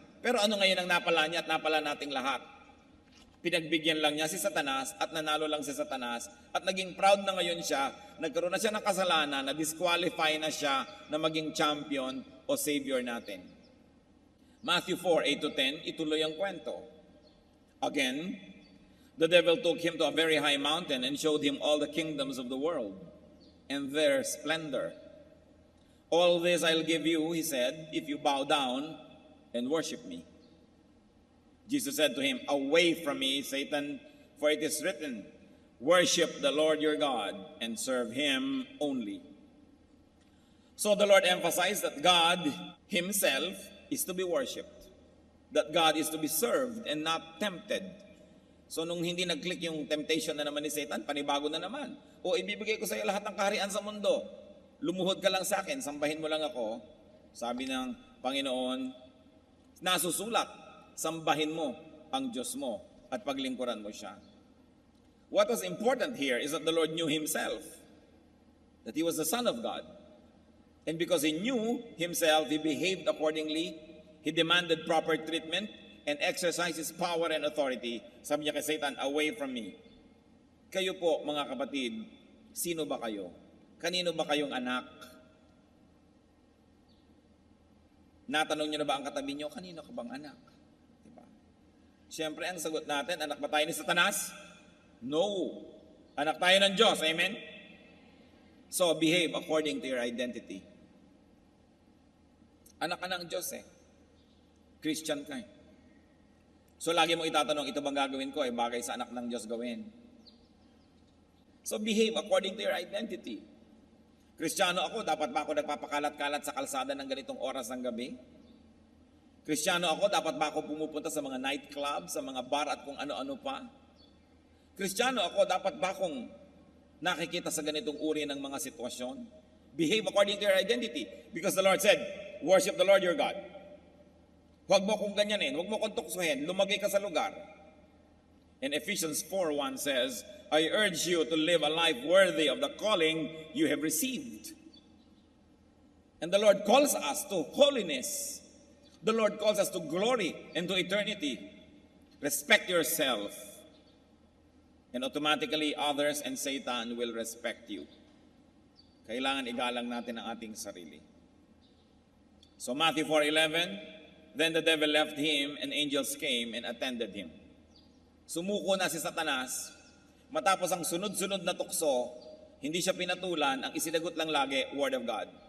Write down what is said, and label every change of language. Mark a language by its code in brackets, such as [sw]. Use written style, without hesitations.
[tl] Pero ano ngayon ang napala niya at napala nating lahat? Pinagbigyan lang niya si Satanas at nanalo lang si Satanas at naging proud na ngayon siya, nagkaroon na siya ng kasalanan, na disqualify na siya na maging champion o savior natin. Matthew 4:8-10, ituloy ang kwento. [en] Again, the devil took him to a very high mountain and showed him all the kingdoms of the world and their splendor. All this I'll give you, he said, if you bow down and worship me. Jesus said to him, away from me, Satan, for it is written, worship the Lord your God and serve him only. So the Lord emphasized that God himself is to be worshipped, that God is to be served and not tempted. [tl] So nung hindi nag-click yung temptation na naman ni Satan, panibago na naman. O ibibigay ko sa iyo lahat ng kaharian sa mundo. Lumuhod ka lang sa akin, sambahin mo lang ako. Sabi ng Panginoon, nasusulat, sambahin mo ang Diyos mo at paglingkuran mo siya. [en] What was important here is that the Lord knew himself, that he was the Son of God. And because he knew himself, he behaved accordingly. He demanded proper treatment and exercised his power and authority. [tl] Sabi niya kay Satan, [en] away from me. [tl] Kayo po, mga kapatid, sino ba kayo? Kanino ba kayong anak? Natanong niyo na ba ang katabi niyo, kanino ka bang anak? Diba? Siyempre, ang sagot natin, anak ba tayo ni Satanas? No. Anak tayo ng Diyos, amen? [en] So, behave according to your identity. [tl] Anak ka ng Diyos Christian ka So, lagi mo itatanong, ito bang gagawin ko bagay sa anak ng Diyos gawin? [en] So, behave according to your identity. [tl] Kristiyano ako, dapat ba ako nagpapakalat-kalat sa kalsada ng ganitong oras ng gabi? Kristiyano ako, dapat ba ako pumupunta sa mga nightclub, sa mga bar at kung ano-ano pa? Kristiyano ako, dapat ba akong nakikita sa ganitong uri ng mga sitwasyon? [en] Behave according to your identity. Because the Lord said, worship the Lord your God. [tl] Huwag mo kong ganyanin, huwag mo kong tuksohin, lumagay ka sa lugar. [en] And Ephesians 4:1 says, I urge you to live a life worthy of the calling you have received. And the Lord calls us to holiness. The Lord calls us to glory and to eternity. Respect yourself. And automatically others and Satan will respect you. [tl] Kailangan igalang natin ang ating sarili. [en] So Matthew 4:11, then the devil left him and angels came and attended him. [tl] Sumuko na si Satanas. Matapos ang sunod-sunod na tukso, hindi siya pinatulan, ang isinagot lang lagi, Word of God.